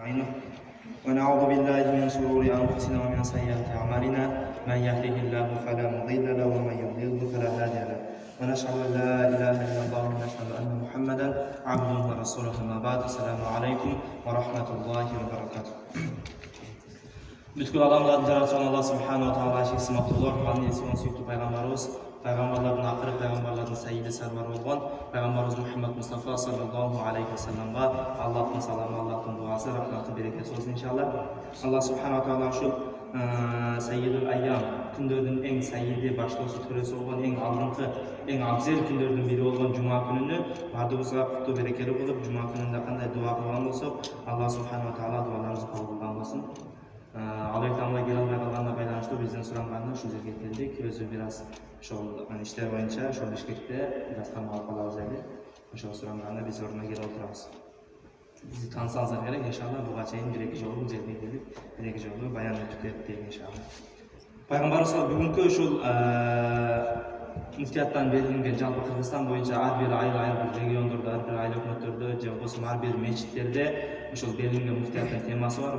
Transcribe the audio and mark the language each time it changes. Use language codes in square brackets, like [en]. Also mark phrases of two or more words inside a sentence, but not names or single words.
[ar] نستعينه ونعوذ بالله من شرور أنفسنا ومن سيئات أعمالنا من يهده الله فلا مضل له ومن يضلل فلا هادي له ونشهد أن لا إله إلا الله ونشهد أن محمدا عبده ورسوله أما بعد السلام عليكم ورحمة الله وبركاته. [kk] Бүткіл адамдардың жаратушы Алла [ar] سبحانه وتعالى [kk] шексіз мақтаулар, Құранның есімін сүйікті пайғамбарымыз, пайғамбарлардың ақыры пайғамбарлардың сәйіді сарвары болған пайғамбарымыз Мұхаммад Мұстафа [ar] صلى الله عليه وسلم [kk] Аллахтың саламы, Аллахтың дуасы, рахматы, берекесі болсын иншалла. Алла [ar] سبحانه وتعالى [kk] ушул [ar] سيد الأيام, [kk] күндердің ең сәйиді, башлаушы төресі болған, ең алдыңғы, ең абзел күндердің бірі болған жұма күніне бардығымызға құтты берекелі болып, жұма күнінде қандай дуа қылған болсақ, Алла [ar] سبحانه وتعالى [kk] дуаларымызды қабыл қылған болсын. Алайтамға келе алмай қалғанына байланышты бізден сұранғанына ушул жерге келдик. [ky] Өзү бираз ошол иштер боюнча ошол Бишкекте бираз камалып калабыз эле. Ошол суранганына биз ордуна келип отурабыз. Бизди таанысаңыздар керек, иншалла буга чейин бир-эки жолу бул жерге келип, бир-эки жолу баян өтүп кетти иншалла. Пайгамбарыбыз бүгүнкү ушул муфтияттан берилген жалпы Кыргызстан боюнча ар бир айыл бир региондордо, ар бир айыл өкмөттөрдө же болбосо ар бир мечиттерде ошол берилген муфтияттын темасы бар.